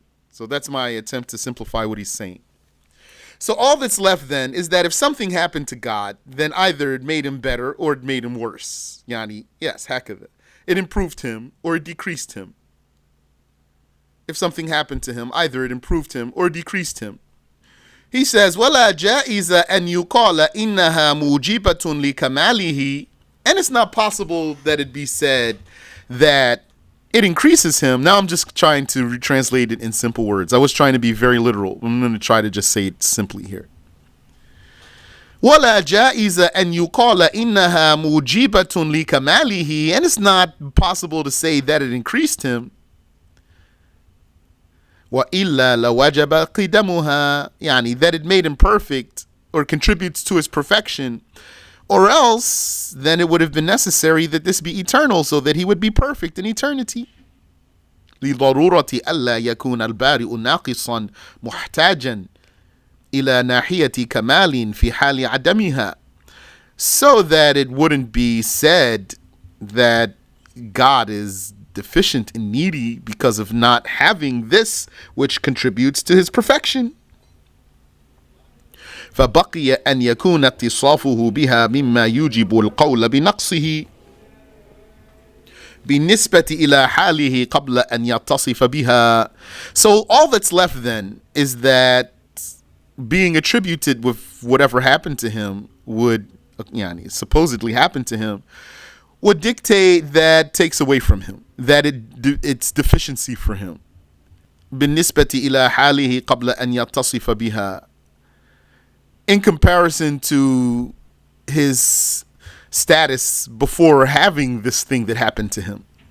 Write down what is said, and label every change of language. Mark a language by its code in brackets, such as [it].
[en] So that's my attempt to simplify what he's saying. So all that's left then is that if something happened to God, then either it made him better or it made him worse. Yani, yes, hakadha. It improved him or it decreased him. If something happened to him, either it improved him or decreased him. He says, [ar] وَلَا جَائِزَ أَنْ يُقَالَ إِنَّهَا مُوجِبَةٌ لِكَمَالِهِ. [en] And it's not possible that it be said that it increases him. Now I'm just trying to retranslate it in simple words. I was trying to be very literal. I'm going to try to just say it simply here. [ar] وَلَا جَائِزَ أَنْ يُقَالَ إِنَّهَا مُوجِبَةٌ لِكَمَالِهِ. [en] And it's not possible to say that it increased him. [ar] وَإِلَّا لَوَجَبَ قِدَمُهَا. [en] Yani, that it made him perfect or contributes to his perfection. Or else, then it would have been necessary that this be eternal, so that he would be perfect in eternity. [ar] لِضَرُورَةِ أَلَّا يَكُونَ الْبَارِئُ نَاقِصًا مُحْتَاجًا إِلَى نَاحِيَةِ كَمَالٍ فِي حَالِ عَدَمِهَا. [en] So that it wouldn't be said that God is deficient and needy because of not having this which contributes to his perfection. [ar] فبقي أن يكون اتصافه بها مما يوجب القول بنقصه بالنسبة إلى حاله قبل أن يتصف بها. [en] So all that's left then is that being attributed with whatever happened to him would, supposedly happen to him, would dictate that takes away from him, that it's deficiency for him. [ar] بالنسبة إلى حاله قبل أن يتصف بها. [en] In comparison to his status before having this thing that happened to him.